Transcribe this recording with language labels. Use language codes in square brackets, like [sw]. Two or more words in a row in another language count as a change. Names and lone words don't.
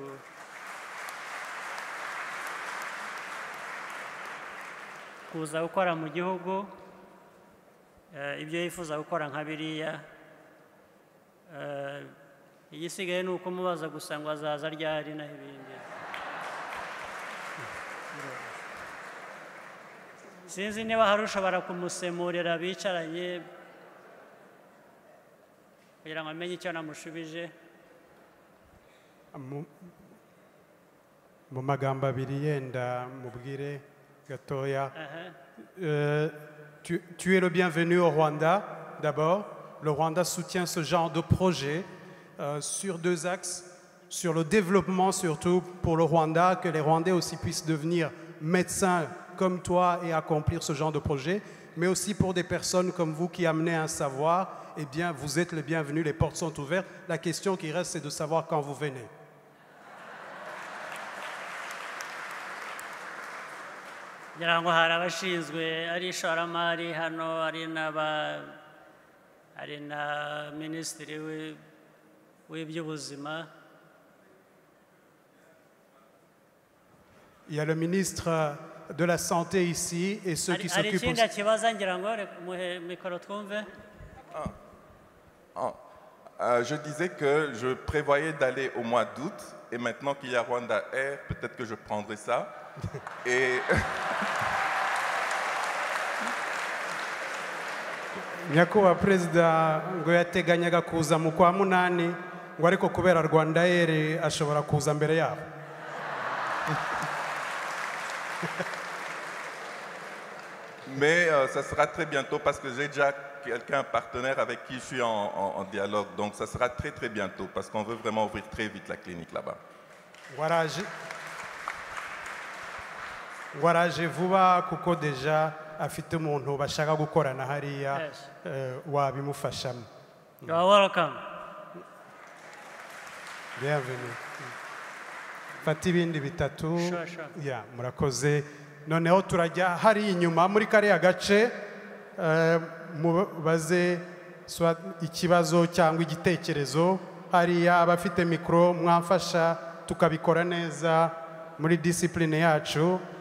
[rw] kuza gukora mu gihugu ibyo yifuza gukora nka biriya igisigaye ni uko mubaza gusa ngo azaza ryari naho ibindi sinzi niba hari ushobora kumusemurira bicaranye kugira ngo amenye icyo namushubije. Mu magambo abiri yenda mubwire gatoya. [fr] Tu es le bienvenu au Rwanda, d'abord. Le Rwanda soutient ce genre de projet sur 2 axes, sur le développement surtout pour le Rwanda, que les Rwandais aussi puissent devenir médecins comme toi et accomplir ce genre de projet, mais aussi pour des personnes comme vous qui amenez un savoir, eh bien, vous êtes les bienvenus, les portes sont ouvertes. La question qui reste, c'est de savoir quand vous venez. [rw] ngira ngo hari abashinzwe ari ishoramari hano ari na minisitiri w'iby'ubuzima. [fr] Il y a le ministre de la Santé ici et ceux qui s'occupent aussi. [rw] Hari ikindi kibazo ngira ngo muhe mikoro twumve. [fr] Je disais que je prévoyais d'aller au mois d'août et maintenant qu'il y a Rwanda Air, peut-être que je prendrai ça. Et [rw] nyakubahwa perezida ngo yateganyaga kuza mu kwa munani ngo ariko kubera Rwanda Air ashobora kuza mbere yabo. [fr] Mais ça sera très bientôt parce que j'ai déjà quelqu'un, un partenaire avec qui je suis en dialogue. Donc ça sera très très bientôt parce qu'on veut vraiment ouvrir très vite la clinique là-bas. [rw] Waraje vuba kuko deja afite umuntu bashaka gukorana hariya wabimufashamo. [en] You are welcome. [fr] Bienvenue. [rw] Fata ibindi bitatu. Sure. Ya, murakoze. Noneho turajya hari inyuma muri kariya gace mubaze ikibazo cyangwa igitekerezo hariya abafite mikoro mwamfasha tukabikora neza muri discipline yacu.